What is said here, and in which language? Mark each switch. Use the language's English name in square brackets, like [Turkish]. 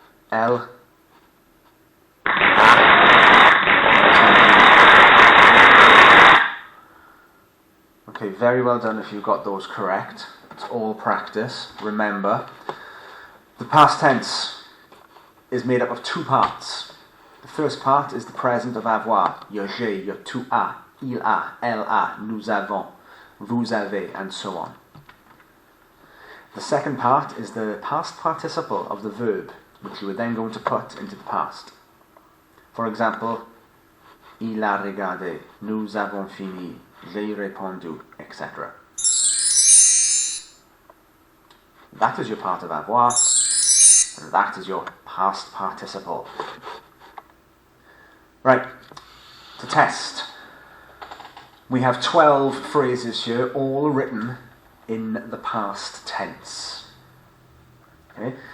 [English] Elle Okay, very well done if you got those correct. It's all practice. Remember, the past tense is made up of two parts. The first part is the present of avoir. [French] Your j'ai, your tu as, il a, elle a, nous avons, vous avez, [English] and so on. The second part is the past participle of the verb, which you are then going to put into the past. For example, [French] il a regardé, nous avons fini, j'ai répondu, etc. [English] That is your part of avoir, and that is your past participle. Right, to test. We have 12 phrases here, all written in the past tense. Okay?